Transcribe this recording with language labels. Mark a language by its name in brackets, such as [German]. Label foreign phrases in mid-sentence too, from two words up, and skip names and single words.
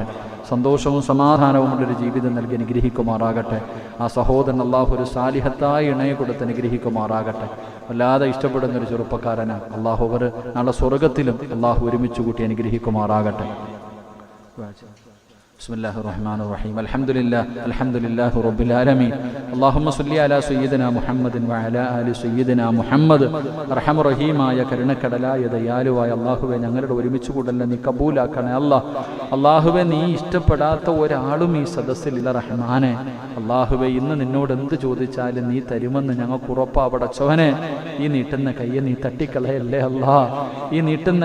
[Malayalam] സന്തോഷവും സമാധാനവുമുള്ളൊരു ജീവിതം നൽകി അനുഗ്രഹിക്കുമാറാകട്ടെ. ആ സഹോദരൻ അല്ലാഹു ഒരു സാലിഹത്തായ ഇണയെ കൊടുത്ത് അനുഗ്രഹിക്കുമാറാകട്ടെ. വല്ലാതെ ഇഷ്ടപ്പെടുന്നൊരു ചെറുപ്പക്കാരനാണ്. അല്ലാഹു അവർ നാളെ സ്വർഗ്ഗത്തിലും അല്ലാഹു ഒരുമിച്ച് കൂട്ടി അനുഗ്രഹിക്കുമാറാകട്ടെ. [Arabic] بسم الله الرحمن الرحيم الحمد لله رب العالمين اللهم صل على سيدنا محمد وعلى آل سيدنا محمد [Malayalam] അർഹമർ റഹീമായ കരുണക്കടലായ ദയാലുവായ അല്ലാഹുവേ ഞങ്ങളുടെ ഒരുമിച്ച് കൂടല്ല നീ കബൂലാക്കണേ അല്ലാഹുവേ നീ ഇഷ്ടപ്പെടാത്ത ഒരാളും ഈ സദസ്സിലില്ല റഹ്മാനെ അല്ലാഹുവേ ഇന്ന് നിന്നോട് എന്ത് ചോദിച്ചാലും നീ തരുമെന്ന് ഞങ്ങൾക്ക് ഉറപ്പാ പടച്ചവനെ ഈ നീട്ടുന്ന കയ്യെ നീ തട്ടിക്കളയല്ലേ ഈ നീട്ടുന്ന